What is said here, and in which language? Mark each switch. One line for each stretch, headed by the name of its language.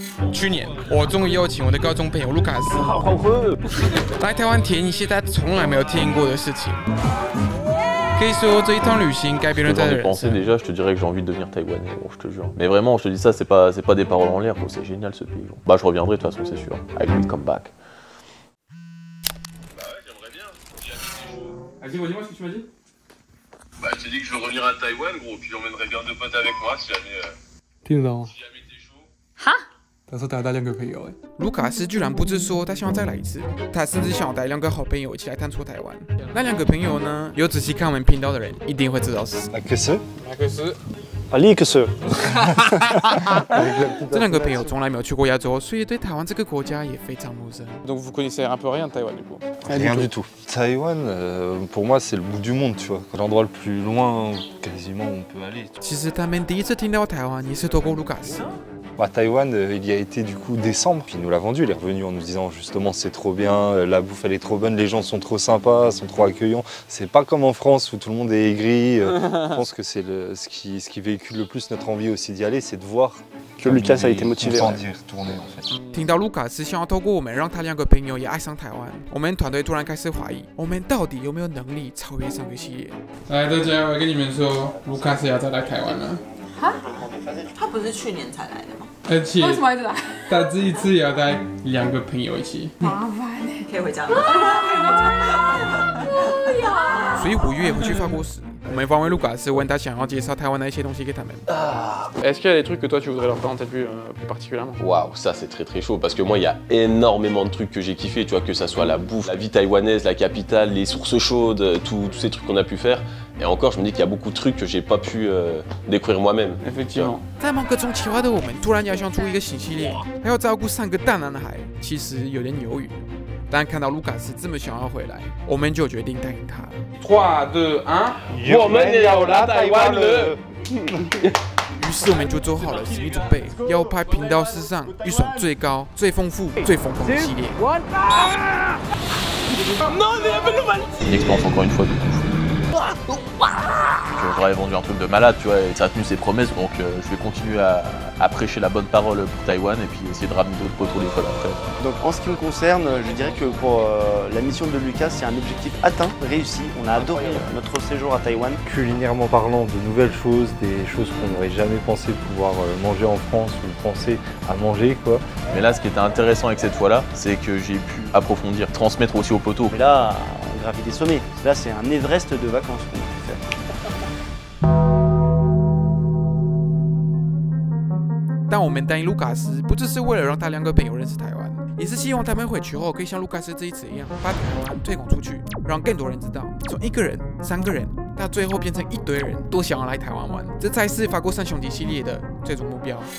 Chinese: 去年，我终于邀请我的高中朋友卢卡斯来台湾体验一些他从来没有体验过的事情。可以说这一趟旅行改变了他的人生。
French: Déjà, je te dirais que j'ai envie de devenir taïwanais, bon, je te jure. Mais vraiment, je te dis ça, c'est pas des paroles en l'air, c'est génial ce pays. Bah, je reviendrai de toute façon, c'est sûr.
English: I will come back.
French: Bah ouais, j'aimerais bien. Vas-y, dis-moi ce que tu m'as dit. Bah, je t'ai dit que je veux revenir à Taïwan, gros, puis j'emmènerais bien 2 potes avec moi si jamais.
Chinese: 听得到吗？
French: Si jamais t'es chaud.
Chinese: 哈？他说他带2个朋友，卢卡斯居然不止说他想要再来一次，他甚至想要带2个好朋友一起来探索台湾。那2个朋友呢？有仔细看我们频道的人一定会知道是谁。马克思，马克思，啊，利克斯。这2个朋友从来没有去过亚洲，所以对台湾这个国家也非常陌生。
French: Donc vous connaissez un peu rien de Taïwan du coup? Rien du tout. Taïwan, pour moi, c'est le bout du monde, tu vois. L'endroit le plus loin, quasiment, où on peut aller.
Chinese: 其实他们第一次听到台湾也是透过卢卡斯。
French: À Taïwan, il y a été du coup décembre, puis il nous l'a vendu, il est revenu en nous disant justement c'est trop bien, la bouffe elle est trop bonne, les gens sont trop sympas, sont trop accueillants. C'est pas comme en France où tout le monde est aigri. Je pense que c'est ce qui véhicule le plus notre envie aussi d'y aller, c'est de voir que Lucas a été motivé d'y retourner en fait.
Chinese: 听到卢卡斯想要透过我们让他2个朋友也爱上台湾，我们团队突然开始怀疑，我们到底有没有能力超越上个系列？来，大家，我跟你们说，卢卡斯要再来台湾了。哈？他不是去年才来的吗？而且为什么一直来？他这一次也要带2个朋友一起，麻烦呢，可以回家吗？所以5月回去法国时，我们访问卢卡斯，问他想要介绍台湾的一些东西给他们。
French: Est-ce qu'il y a des trucs que toi tu voudrais leur présenter plus particulièrement? Waouh, ça c'est très très chaud parce que moi il y a énormément de trucs que j'ai kiffé, tu vois, que ça soit la bouffe, la vie taïwanaise, la capitale, les sources chaudes, tous ces trucs qu'on a pu faire. Et encore, je me dis qu'il y a beaucoup de trucs que j'ai pas pu découvrir moi-même. Effectivement.
Chinese: 在忙各种企划的我们，突然要想出一个新系列，还要照顾3个大男孩，其实有点犹豫。但看到卢卡斯这么想要回来，我们就决定答应他。 3、2、1，我们也要来台湾了。于是我们就做好了心理准备，要拍频道史上预算最高、最丰富、最疯狂的系列。
French: Une expérience encore une fois de ouf. J'aurais vendu un truc de malade, tu vois, et ça a tenu ses promesses, donc je vais continuer à prêcher la bonne parole pour Taïwan et puis essayer de ramener d'autres poteaux l'école après. Donc en ce qui me concerne, je dirais que pour la mission de Lucas, c'est un objectif atteint, réussi. On a adoré notre séjour à Taïwan. Culinairement parlant, de nouvelles choses, des choses qu'on n'aurait jamais pensé pouvoir manger en France ou penser à manger, quoi. Mais là, ce qui était intéressant avec cette fois-là, c'est que j'ai pu approfondir, transmettre aussi aux poteaux. Mais là, on gravit des sommets. Là, c'est un Everest de vacances qu'on a pu faire.
Chinese: 但我们答应卢卡斯，不只是为了让他2个朋友认识台湾，也是希望他们回去后可以像卢卡斯这一次一样，把台湾推广出去，让更多人知道，从1个人、3个人，到最后变成一堆人都想要来台湾玩，这才是法国3兄弟系列的最终目标。